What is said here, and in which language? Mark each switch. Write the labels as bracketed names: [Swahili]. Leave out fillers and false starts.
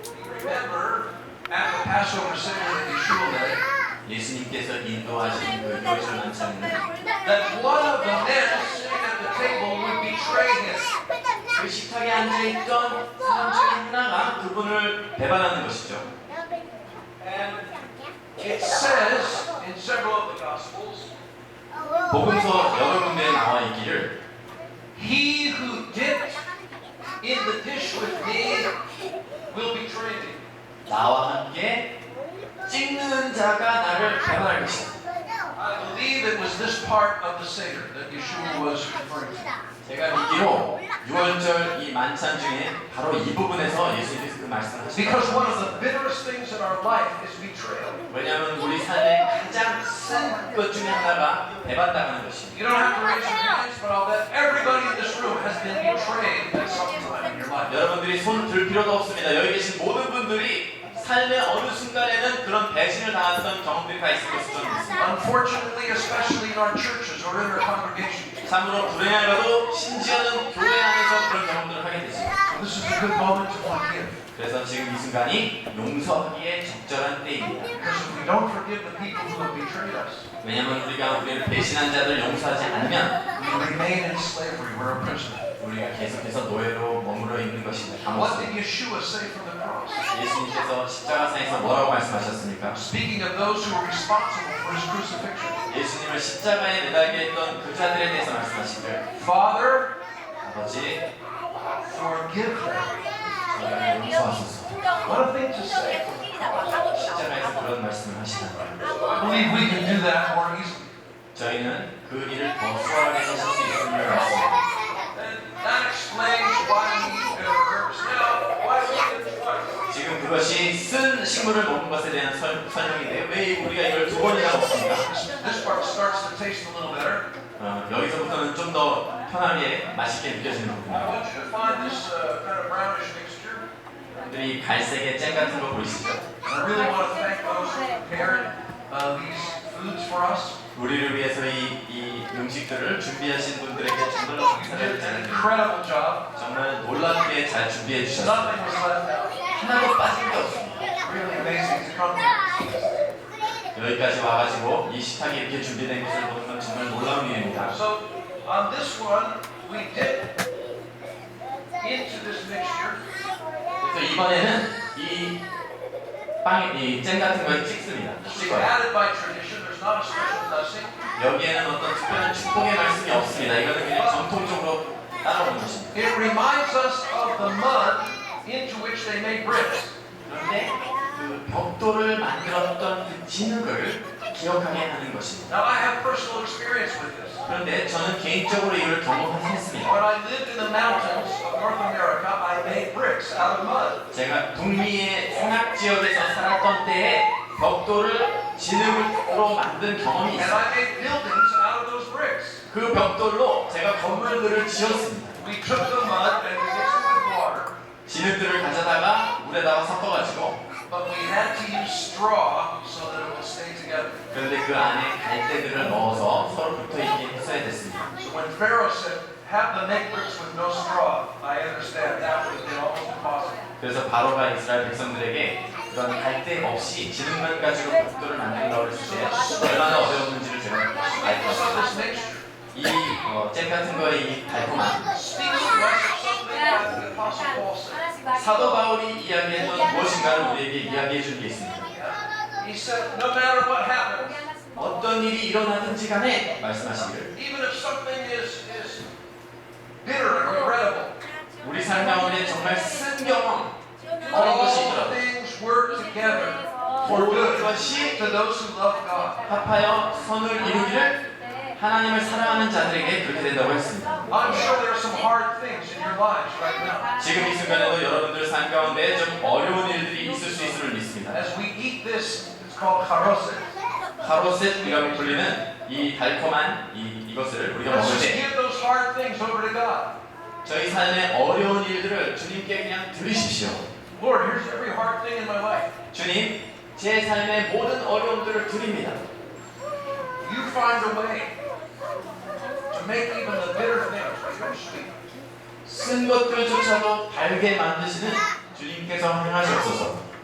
[English] Remember, at the Passover Seder that Yeshua led, [Korean] 예수님께서 인도하신 그 요절 만찬에는 [English] that one of the men sitting at the table would betray him. [Korean] 그 식탁에 앉아있던 사람 중에 하나가 그분을 배반하는 것이죠. [English] And it says in several of the Gospels, [Korean] 복음서 여러 군데에 나와 있기를 [English] he who dipped in the dish with me will betray me. [Korean] 나와 함께 찍는 자가 나를 배반할 것이다. [English] I believe it was this part of the Seder that Yeshua was referring to. [Korean] 제가 믿기로 6월절 이 만찬 중에 바로 이 부분에서 예수님께서 그 말씀을 [English] Because [Korean] 하셨다. [English] one of the bitterest things in our life is betrayal. [Korean] 왜냐하면 우리 삶의 가장 쓴 것 중에 하나가 배반당하는 것입니다. [English] You don't have to raise your hands, but I'll bet everybody in this room has been betrayed at some time in your life. [Korean] 여러분들이 손 들 필요도 없습니다. 여기 계신 모든 분들이 삶의 어느 순간에는 그런 배신을 당했던 경험들이 다 있을 것을 저는 믿습니다. [English] Unfortunately, especially in our churches or in our congregations. [Korean] 참으로 불행하게도 심지어는 교회 안에서 그런 경험들을 하게 되죠. [English] This is a good moment to forgive. [Korean] 그래서 지금 이 순간이 용서하기에 적절한 때입니다. [English] Because if we don't forgive the people who have betrayed us, [Korean] 왜냐하면 우리가 우리를 배신한 자들 용서하지 않으면 [English] we remain in slavery. We're a prisoner. [Korean] 우리가 계속해서 노예로 머물러 있는 것입니다. [English] What [Korean] 감옥에. [English] did Yeshua say from the cross? [Korean] 예수님께서 십자가상에서 뭐라고 말씀하셨습니까? [English] Speaking of those who were responsible for his crucifixion. [Korean] 예수님을 십자가에 매달게 했던 그 자들에 대해서 말씀하시길 [English] Father, [Korean] 아버지 [English] forgive them. [Korean] 저희를 용서하소서. [English] What a thing to say. [Korean] 십자가에서 그런 말씀을 하시는 거예요. [English] I believe we can do that more easily. [Korean] 저희는 그 일을 더 수월하게 하실 수 있음을 믿습니다. [English] And that explains why we eat bitter herbs. Now, why do we get the fire? [Korean] 지금 그것이 쓴 식물을 먹는 것에 대한 설명인데 왜 우리가 이걸 두 번이나 먹습니까? [English] This part starts to taste a little better. [Korean] 여기서부터는 좀 더 편하게 맛있게 느껴지는 [English] I [Korean] 부분입니다. [English] want you to find this kind of brownish mixture. [Korean] 여러분들이 갈색의 잼 같은 거 보이시죠? [English] And I really want to thank those who prepared these foods for us. [Korean] 우리를 위해서 이 음식들을 준비하신 분들에게 정말로 [English] You did [Korean] 감사를 [English] an [Korean] 드립니다. [English] incredible job. [Korean] 정말 놀랍게 잘 준비해 주셨습니다. [English] Nothing was left out. [Korean] 하나도 빠진 게 없습니다. [English] Really amazing to come here. [Korean] 여기까지 와가지고 이 식탁이 이렇게 준비된 것을 보는 건 정말 놀라운 일입니다. [English] So on this one, we dip into this mixture. [Korean] 그래서 이번에는 이 잼 같은 거에 찍습니다. [English] This was [Korean] 찍어요. [English] added by tradition. There's not a special blessing. [Korean] 여기에는 어떤 특별한 축복의 말씀이 없습니다. 이거는 그냥 전통적으로 따라오는 것입니다. [English] It reminds us of the mud into which they made bricks. [Korean] 그런데 그 벽돌을 만들었던 그 진흙을 기억하게 하는 것입니다. [English] Now I have personal experience with this. [Korean] 그런데 저는 개인적으로 이걸 경험했습니다. [English] When I lived in the mountains of North America, I made bricks out of mud. [Korean] 제가 북미의 산악 지역에서 살았던 때에 벽돌을 진흙으로 만든 경험이 [English] And [Korean] 있어요. [English] I made buildings out of those bricks. [Korean] 그 벽돌로 제가 건물들을 지었습니다. [English] We took the mud and we mixed it with water, [Korean] 진흙들을 가져다가 물에다가 섞어가지고 [English] but we had to use straw so that it would stay together. [Korean] 그런데 그 안에 갈대들을 넣어서 서로 붙어있게 했어야 됐습니다. [English] So when Pharaoh said, have them make bricks with no straw, I understand that would have been almost impossible. [Korean] 그래서 바로가 이스라엘 백성들에게 그런 갈대 없이 진흙만 가지고 벽돌을 만든다고 했을 때 얼마나 어려웠는지를 제가 [English] So [Korean] 알고 [English] this mixture [Korean] 이잼 같은 거의 이 달콤함 [English] speaks to us of something that the Apostle Paul said. [Korean] 사도 바울이 이야기했던 무엇인가를 우리에게 이야기해 준 게 있습니다. [English] He said, no matter what happens, [Korean] 어떤 일이 일어나든지 간에 말씀하시기를 [English] even if something is bitter and regrettable, [Korean] 우리 삶 가운데 정말 쓴 경험 [English] all [Korean] 것이 있더라도 [English] things work together for [Korean] 모든 [English] good [Korean] 것이 [English] to those who love God. [Korean] 합하여 선을 이루기를 하나님을 사랑하는 자들에게 그렇게 된다고 했습니다. [English] I'm sure there are some hard things in your lives right now. [Korean] 지금 이 순간에도 여러분들 삶 가운데 좀 어려운 일들이 있을 수 있음을 믿습니다. [English] As we eat this, it's called charoset. [Korean] 하로셋이라고 불리는 이 달콤한 이것을 우리가 [English] Let's [Korean] 먹을 [English] just [Korean] 때 [English] give those hard things over to God. [Korean] 저희 삶의 어려운 일들을 주님께 그냥 드리십시오. [English] Lord, here's every hard thing in my life. [Korean] 주님, 제 삶의 모든 어려움들을 드립니다. [English] You find a way. make even the bitter things become sweet. [Korean] 쓴 것들조차도 달게 만드시는 주님께서 행하시옵소서.